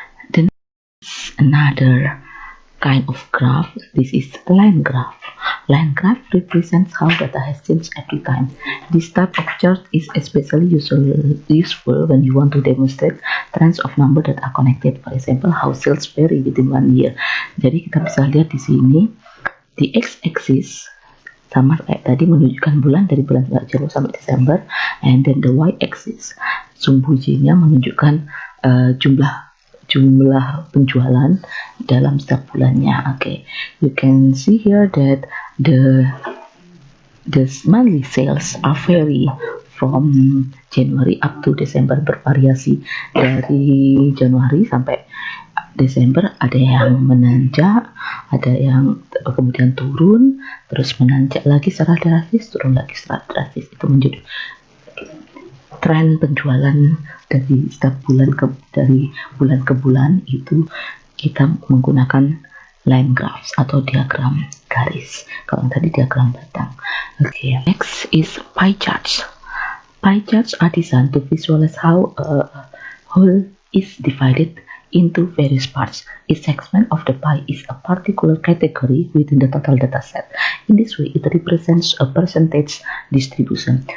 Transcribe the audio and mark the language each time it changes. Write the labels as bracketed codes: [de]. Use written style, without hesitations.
[en] Then another kind of graph. This is line graph. Line graph represents how data has changed every time. This type of chart is especially useful when you want to demonstrate trends of number that are connected. For example, how sales vary within 1 year. [id] Jadi kita bisa lihat di sini di x-axis sama kayak tadi menunjukkan bulan dari bulan Januari sampai Desember, [en] and then the y-axis [id] sumbu J-nya menunjukkan jumlah penjualan dalam setiap bulannya. [en] Okay, you can see here that the monthly sales are vary from January up to December, [id] bervariasi dari Januari sampai Desember. Ada yang menanjak, ada yang kemudian turun, terus menanjak lagi secara drastis, turun lagi secara drastis. Itu menjadi tren penjualan dari setiap bulan dari bulan ke bulan. Itu kita menggunakan line graphs atau diagram garis. Kalau yang tadi diagram batang. [en] Okay, next is pie charts. Pie charts are designed to visualize how a whole is divided into various parts. Each segment of the pie is a particular category within the total data set. In this way, it represents a percentage distribution.